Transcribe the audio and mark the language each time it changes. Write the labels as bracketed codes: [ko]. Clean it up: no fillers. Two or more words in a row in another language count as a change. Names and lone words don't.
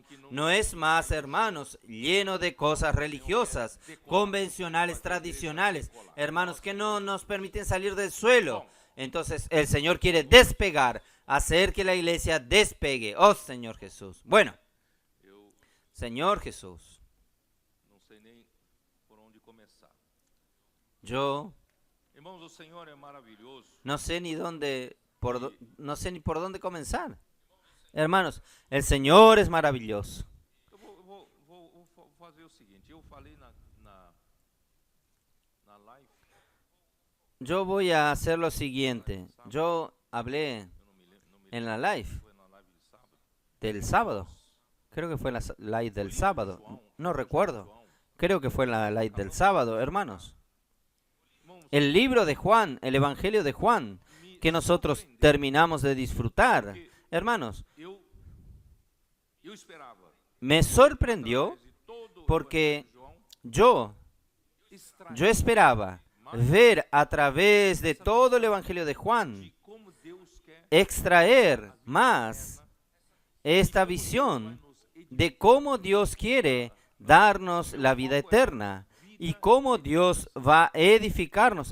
[es] No es más, hermanos, lleno de cosas religiosas, convencionales, tradicionales, hermanos, que no nos permiten salir del suelo. Entonces el Señor quiere despegar, hacer que la iglesia despegue. Oh, Señor Jesús. Bueno, Señor Jesús, [pt] Não sei nem por onde começar. [es] yo [pt] Irmãos, o Senhor é maravilhoso. [es] no sé ni no sé ni por dónde comenzar. Hermanos, el Señor es maravilloso. [pt] Eu vou fazer o seguinte. Eu falei na live. [es] Yo voy a hacer lo siguiente. Yo hablé [pt] Eu não me lembro. [es] en la live [pt] Foi na live de sábado. [es] del sábado. Creo que fue la live del sábado. No recuerdo. [pt] João. [es] Creo que fue en la live del sábado, hermanos. El libro de Juan, el Evangelio de Juan, que nosotros terminamos de disfrutar. Hermanos, [pt] Eu esperava. [es] me sorprendió [pt] através de todo o [es] porque [pt] Evangelho de João, [es] yo esperaba ver a través de todo el Evangelio de Juan, [pt] de como Deus quer [es] extraer más esta visión de cómo Dios quiere darnos la vida eterna y cómo Dios va a edificarnos.